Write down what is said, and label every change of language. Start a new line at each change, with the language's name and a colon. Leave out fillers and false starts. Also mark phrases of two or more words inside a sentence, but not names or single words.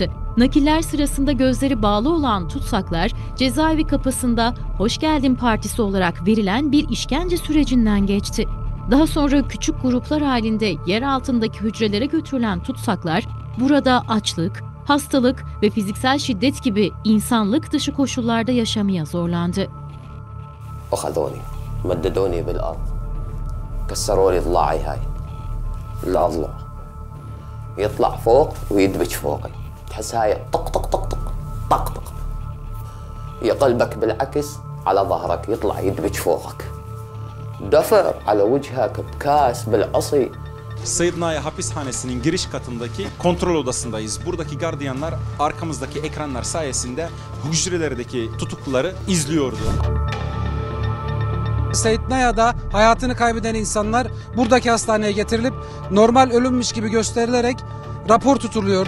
Turkish: Nakiller sırasında gözleri bağlı olan tutsaklar cezaevi kapısında "Hoş geldin" partisi olarak verilen bir işkence sürecinden geçti. Daha sonra küçük gruplar halinde yer altındaki hücrelere götürülen tutsaklar burada açlık, hastalık ve fiziksel şiddet gibi insanlık dışı koşullarda yaşamaya zorlandı.
Arabic: أخذوني مددوني بالأرض كسروا لي ضلاعي هاي الأضلع يطلع فوق ويدبج فوقي تحس هاي طق طق طق طق طق طق يقلبك بالعكس على ظهرك يطلع يدبج فوقك دفر على وجهك بكاس بالعصي.
Turkish: Sednaya hapishanesinin giriş katındaki kontrol odasındayız. Buradaki gardiyanlar arkamızdaki ekranlar sayesinde hücrelerdeki tutukluları izliyordu. Sednaya'da hayatını kaybeden insanlar buradaki hastaneye getirilip normal ölümmüş gibi gösterilerek rapor tutuluyordu.